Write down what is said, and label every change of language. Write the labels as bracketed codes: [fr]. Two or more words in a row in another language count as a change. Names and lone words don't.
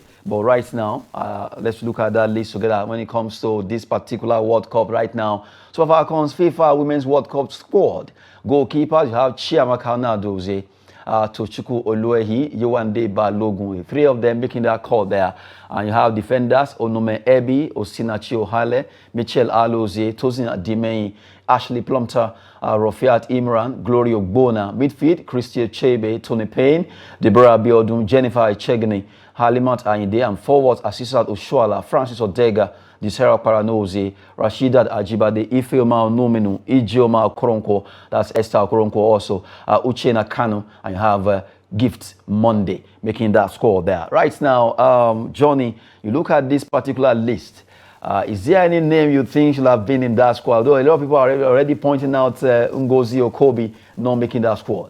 [en] But right now, let's look at that list together when it comes to this particular World Cup right now. So Falcons FIFA Women's World Cup squad. Goalkeepers, you have Chiamaka Nadozie, Tochukwu Oluehi, Yewande Balogun. Three of them making that call there. And you have defenders, Onome Ebi, Osinachi Ohale, Michelle Alozie, Tosin Adimei, Ashley Plumter, Rafiat Imran, Glory Ogbona. Midfield, Christian Chebe, Tony Payne, Deborah Biodun, Jennifer Echegni, Halimat Ayinde, and forwards Asisat Oshuala, Francis Odega, Disera Paranozi, Rashidat Ajibade, Ifeoma Nominu, Ijeoma Koronko, that's Esther Koronko also, Uchena Kanu, and you have Gift Monday making that score there. Right now, Johnny, you look at this particular list. Is there any name you think should have been in that squad? Though a lot of people are already pointing out Ngozi Okobi not making that squad.